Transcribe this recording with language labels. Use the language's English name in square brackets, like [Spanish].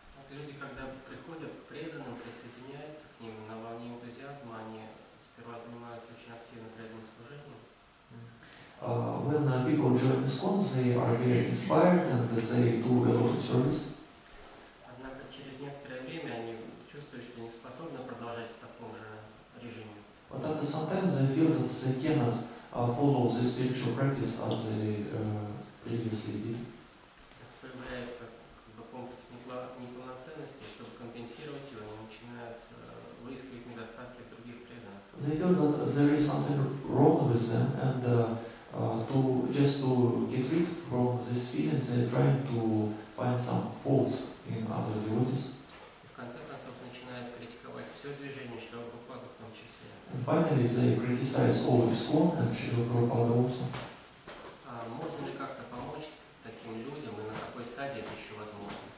[Russian] Люди, когда приходят к преданным, присоединяются к ним на волне энтузиазма, они сперва занимаются очень активным преданным служением. [English] When people join ISKCON, they are very inspired and they do a lot of service. [Russian] Однако через некоторое время они чувствуют, что не способны продолжать в таком же режиме. [English] But after some time they feel that they cannot follow the spiritual practice as they previously did. [Russian] Появляется комплекс неполноценности, чтобы компенсировать его, они начинают выискивать недостатки в других преданных. [English] They feel that there is something wrong with them, and to get rid from this feeling, they are trying to find some faults in other devotees. [Russian] В конце концов начинает критиковать все движение Шрила Прабхупады в том числе. [English] And finally, they criticize all ISKCON and Srila Prabhupada also. [Russian] Можно ли как-то помочь таким людям и на какой стадии это еще возможно?